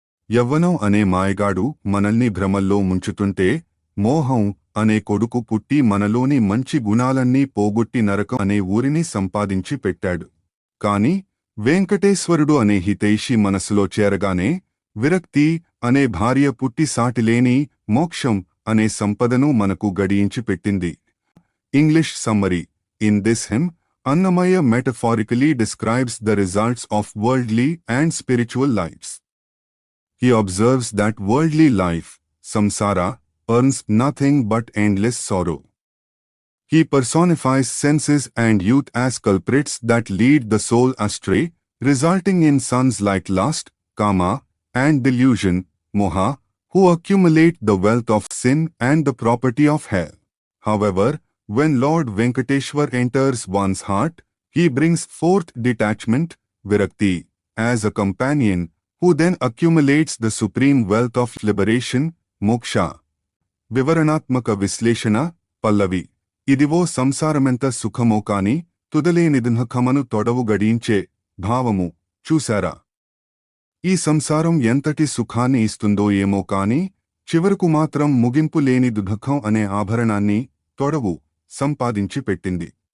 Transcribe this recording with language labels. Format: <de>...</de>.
<te>యవ్వనం అనే మాయగాడు మనల్ని భ్రమల్లో ముంచుతుంటే, మోహం అనే కొడుకు పుట్టి మనలోని మంచి గుణాలన్నీ పోగొట్టి నరకం అనే ఊరిని సంపాదించి పెట్టాడు. కాని వెంకటేశ్వరుడు అనే హితైషి మనసులో చేరగానే విరక్తి అనే భార్య పుట్టి సాటిలేని మోక్షం అనే సంపదను మనకు గడియించి పెట్టింది.</te> <en>English summary: in this hymn, Annamaya metaphorically describes the results of worldly and spiritual lives. He observes that worldly life, samsara, earns nothing but endless sorrow. He personifies senses and youth as culprits that lead the soul astray, resulting in sons like lust, kama, and delusion, moha, who accumulate the wealth of sin and the property of hell. However, when Lord Venkateshwar enters one's heart, he brings forth detachment, virakti, as a companion, who then accumulates the supreme wealth of liberation, moksha.</en> <te>వివరణాత్మక విశ్లేషణ: పల్లవి: ఇదివో సంసారమెంత సుఖమో కాని తుదలేని దుఃఖమను తొడవు గడించే భావము. చూశారా? ఈ సంసారం ఎంతటి సుఖాన్ని ఇస్తుందో ఏమో కాని చివరకు మాత్రం ముగింపు లేని దుఃఖం అనే ఆభరణాన్ని, తొడవు, సంపాదించి పెట్టింది.</te>